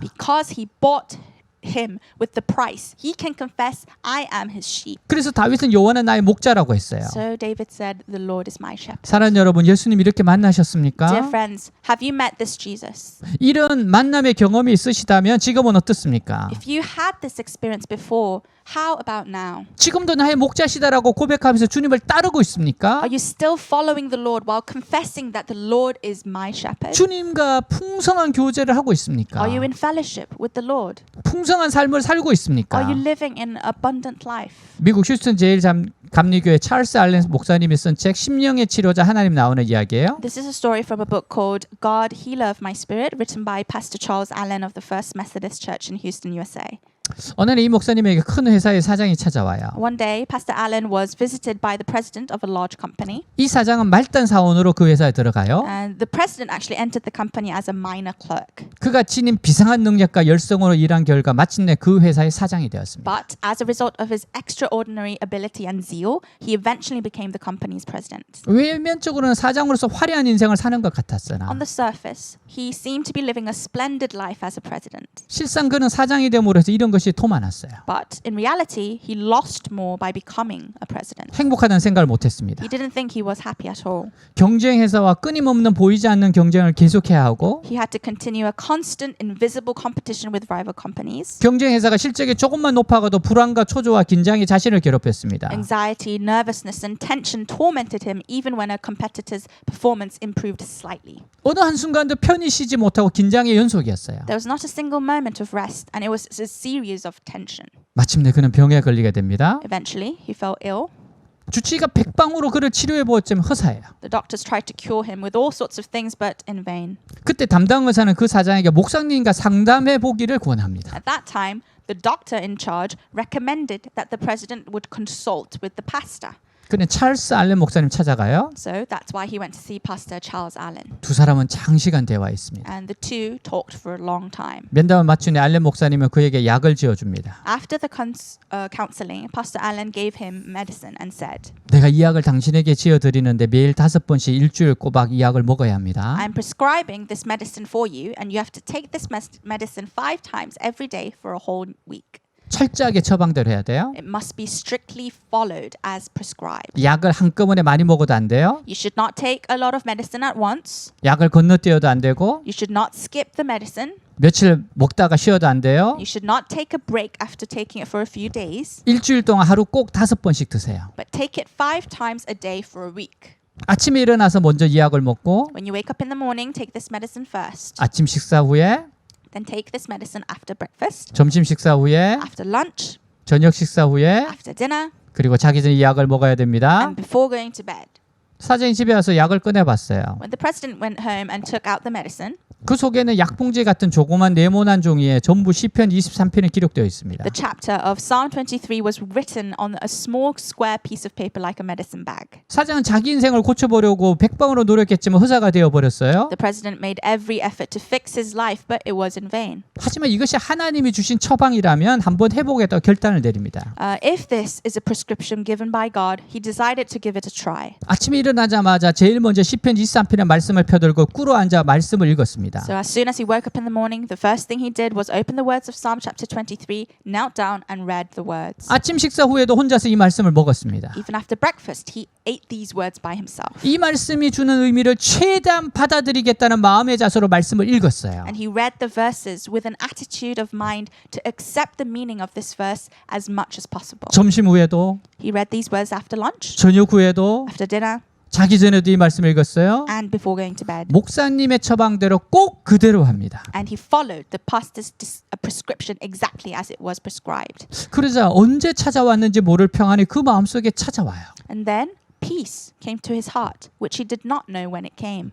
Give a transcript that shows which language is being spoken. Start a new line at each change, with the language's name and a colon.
English: Because he bought him with the price. He can confess, I am his sheep.
Korean: 그래서 다윗은 여호와는 나의 목자라고 했어요.
English: So David said, the Lord is my shepherd.
Korean: 사랑하는 여러분, 예수님 이렇게
English: Dear
Korean: 만나셨습니까?
English: friends, have you met this Jesus?
Korean: 이런 만남의 경험이 있으시다면 지금은 어떻습니까?
English: If you had this experience before, how about now?
Korean: 지금도 나의 목자시다라고 고백하면서 주님을 따르고 있습니까?
English: Are you still following the Lord while confessing that the Lord is my shepherd?
Korean: 주님과 풍성한 교제를 하고 있습니까?
English: Are you in fellowship with the Lord?
Korean: 풍성한 삶을 살고 있습니까?
English: Are you living in abundant life?
Korean: 미국 휴스턴 제1감리교회 찰스 알렌 목사님이 쓴 책 심령의 치료자 하나님 나오는 이야기예요.
English: This is a story from a book called God, Healer of My Spirit, written by Pastor Charles Allen of the First Methodist Church in Houston, USA.
Korean: 어느 날 이 목사님에게 큰 회사의 사장이 찾아와요.
English: One day, Pastor Allen was visited by the president of a large company,
Korean: 이 사장은 말단 사원으로 그 회사에 들어가요.
English: and the president actually entered the company as a minor clerk.
Korean: 그가 지닌 비상한 능력과 열성으로 일한 결과 마침내 그 회사의 사장이 되었습니다.
English: But as a result of his extraordinary ability and zeal, he eventually became the company's president.
Korean: 외면적으로는 사장으로서 화려한 인생을 사는 것 같았으나
English: On the surface, he seemed to be living a splendid life as a president.
Korean: 실상 그는 사장이 됨으로 해서 이런 것이 더 많았어요.
English: But in reality, he lost more by becoming a president.
Korean: 행복하다는 생각을 못했습니다.
English: He didn't think he was happy at all.
Korean: 경쟁 회사와 끊임없는 보이지 않는 경쟁을 계속해야 하고
English: He had to continue a constant, invisible competition with rival companies.
Korean: 경쟁 회사가 실적이 조금만 높아가도 불안과 초조와 긴장이 자신을 괴롭혔습니다.
English: Anxiety, nervousness, and tension tormented him even when a competitor's performance improved slightly.
Korean: 어느 한순간도 편히 쉬지 못하고 긴장의 연속이었어요.
English: There was not a single moment of rest, and it was a series of tension.
Korean: 마침내 그는 병에 걸리게 됩니다.
English: Eventually, he fell ill.
Korean: 주치의가 백방으로 그를 치료해 보았지만 허사예요.
English: The doctors tried to cure him with all sorts of things, but in vain.
Korean: 그때 담당 의사는 그 사장에게 목사님과 상담해 보기를 권합니다.
English: At that time, the doctor in charge recommended that the president would consult with the pastor.
Korean: 그는 찰스 알렌 목사님 찾아가요.
English: So that's why he went to see Pastor Charles Allen.
Korean: 두 사람은 장시간 대화했습니다.
English: And the two talked for a long time.
Korean: 면담을 마친 뒤 알렌 목사님은 그에게 약을 지어줍니다.
English: After the counseling, Pastor Allen gave him medicine and said,
Korean: 내가 이 약을 당신에게 지어드리는데 매일 5번씩 일주일 꼬박 이 약을 먹어야 합니다.
English: I'm prescribing this medicine for you, and you have to take this medicine 5 times every day for a whole week.
Korean: 철저하게 처방대로 해야 돼요.
English: It must be strictly followed as prescribed.
Korean: 약을 한꺼번에 많이 먹어도 안 돼요.
English: You should not take a lot of medicine at once.
Korean: 약을 건너뛰어도 안 되고
English: You should not skip the medicine.
Korean: 며칠 먹다가 쉬어도 안 돼요.
English: You should not take a break after taking it for a few days,
Korean: 일주일 동안 하루 꼭 5번씩 드세요.
English: but take it 5 times a day for a week.
Korean: 아침에 일어나서 먼저 이 약을 먹고
English: When you wake up in the morning, take this medicine first.
Korean: 아침 식사 후에
English: Then take this medicine after breakfast,
Korean: 점심 식사 후에
English: after lunch,
Korean: 저녁 식사 후에
English: after dinner,
Korean: 그리고 자기 전에 이 약을 먹어야 됩니다.
English: and before going to bed.
Korean: 사장이 집에 와서 약을 꺼내봤어요.
English: When the president went home and took out the medicine,
Korean: 그 속에는 약봉지 같은 조그만 네모난 종이에 전부 시편 23편이 기록되어 있습니다.
English: the chapter of Psalm 23 was written on a small square piece of paper like a medicine bag.
Korean: 사장은 자기 인생을 고쳐보려고 백방으로 노력했지만 허사가 되어버렸어요.
English: The president made every effort to fix his life, but it was in vain.
Korean: 하지만 이것이 하나님이 주신 처방이라면 한번 해보겠다고 결단을 내립니다.
English: If this is a prescription given by God, he decided to give it a try.
Korean: 아침에 일어나자마자 제일 먼저 시편 23편의 말씀을 펴들고 꿇어앉아 말씀을 읽었습니다.
English: So as soon as he woke up in the morning, the first thing he did was open the words of Psalm chapter 23, knelt down and read the words.
Korean: 아침 식사 후에도 혼자서 이 말씀을 먹었습니다.
English: Even after breakfast, he ate these words by himself.
Korean: 이 말씀이 주는 의미를 최대한 받아들이겠다는 마음의 자세로 말씀을 읽었어요.
English: And he read the verses with an attitude of mind to accept the meaning of this verse as much as possible.
Korean: 점심 후에도
English: He read these words after lunch,
Korean: 저녁 후에도
English: after dinner,
Korean: 자기 전에도 이 말씀을 읽었어요.
English: and before going to bed.
Korean: 목사님의 처방대로 꼭 그대로 합니다.
English: And he followed the pastor's prescription exactly as it was prescribed.
Korean: 그러자 언제 찾아왔는지 모를 평안이 그 마음속에 찾아와요.
English: And then peace came to his heart, which he did not know when it came.